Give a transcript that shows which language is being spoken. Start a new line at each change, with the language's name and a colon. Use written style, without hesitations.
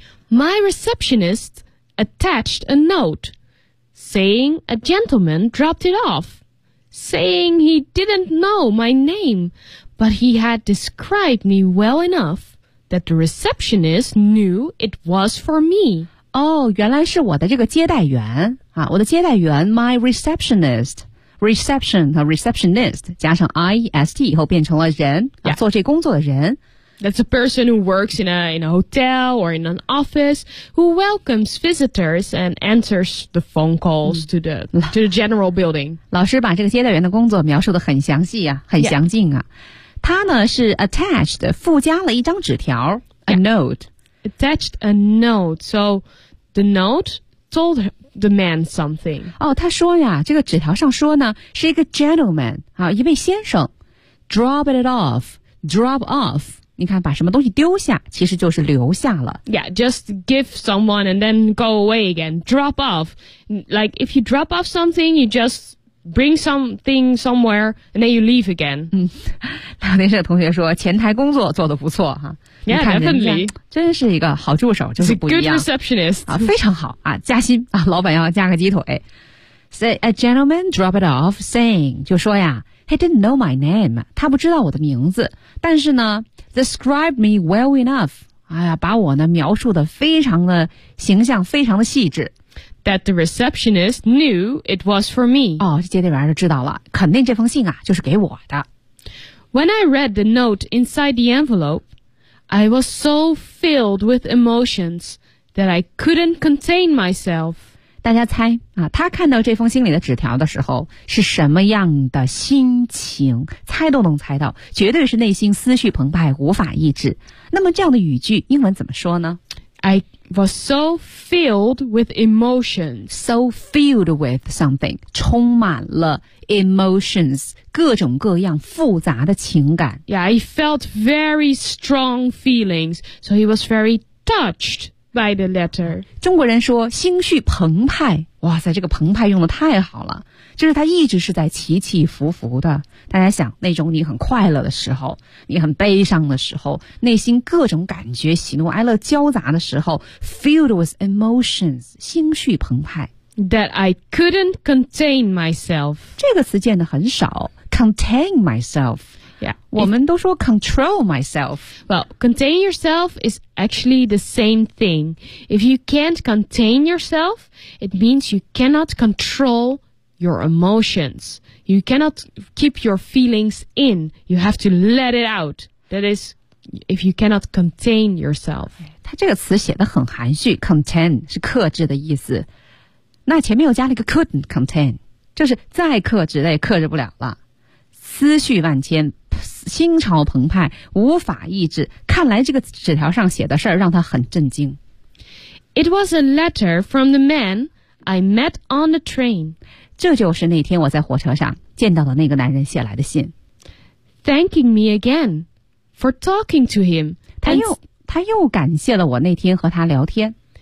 English: My receptionist attached a note saying a gentleman dropped it off, saying he didn't know my name, but he had described me well enough that the receptionist knew it was for me.
Chinese: 哦，原来是我的这个接待员啊！我的接待员 ，
English: my receptionist
Chinese: 和 receptionist 加上 ist 以后变成了人、
English: yeah.
Chinese: 啊，做这工作的人。
English: That's a person who works in a hotel or in an office who welcomes visitors and answers the phone calls to the general building.
Chinese: 老师把这个接待员的工作描述的很详细啊，很详尽啊。
English: Yeah.
Chinese: 他呢是 attached 附加了一张纸条 ，
English: a note.、 Yeah. Attached a note, so the note told the man something.
Chinese: 哦，他说呀，这个纸条上说呢，是一个 gentleman 啊，一位先生
English: drop off.
Chinese: 你看，把什么东西丢下，其实就是留下了。
English: Yeah, just give someone and then go away again. Drop off. Like if you drop off something, you just bring something somewhere and then you leave again.
Chinese: 聊天室的同学说，前台工作做得不错哈。
English: Yeah, definitely.
Chinese: 真是一个好助手，就是不一样。
English: It's a good receptionist.
Chinese: 啊，非常好啊，加薪啊，老板要加个鸡腿。
English: Say a gentleman drop it off saying,
Chinese: 就说呀
English: he didn't know my name,
Chinese: 他不知道我的名字。但是呢
English: described me well enough,
Chinese: 哎呀，把我呢描述的非常的形象，非常的细致。
English: That the receptionist knew it was for me.
Chinese: 哦，接待员就知道了，肯定这封信啊就是给我的。
English: When I read the note inside the envelope,I was so filled with emotions that I couldn't contain myself.
Chinese: 大家猜啊，他看到这封心里的纸条的时候是什么样的心情？猜都能猜到，绝对是内心思绪澎湃，无法抑制。那么这样的语句英文怎么说呢？
English: I was so filled with emotion. So filled with something.
Chinese: 充满了
English: emotions,
Chinese: 各种各样复杂的情感。
English: Yeah, he felt very strong feelings. So he was very touched by the letter.
Chinese: 中国人说心绪澎湃。哇塞，这个澎湃用得太好了。就是他一直是在起起伏伏的。大家想，那种你很快乐的时候，你很悲伤的时候，内心各种感觉喜怒哀乐交杂的时候，
English: filled with emotions,
Chinese: 心绪澎湃。
English: That I couldn't contain myself.
Chinese: 这个词见得很少，
English: contain myself. Yeah,
Chinese: 我们都说
English: control myself. Well, contain yourself is actually the same thing. If you can't contain yourself, it means you cannot controlyour emotions. You cannot keep your feelings in. You have to let it out. That is, if you cannot contain yourself.
Chinese: 他这个词写得很含蓄， contain 是克制的意思。那前面又加了一个
English: couldn't contain，
Chinese: 就是再克制也克制不了了。思绪万千，心潮澎湃，无法抑制。看来这个纸条上写的事儿让他很震惊。
English: It was a letter from the man I met on the train.
Chinese: 这就是那天我在火车上见到的那个男人写来的信。
English: Thanking me again for talking to him.
Chinese: 他又感谢了我那天和他聊天。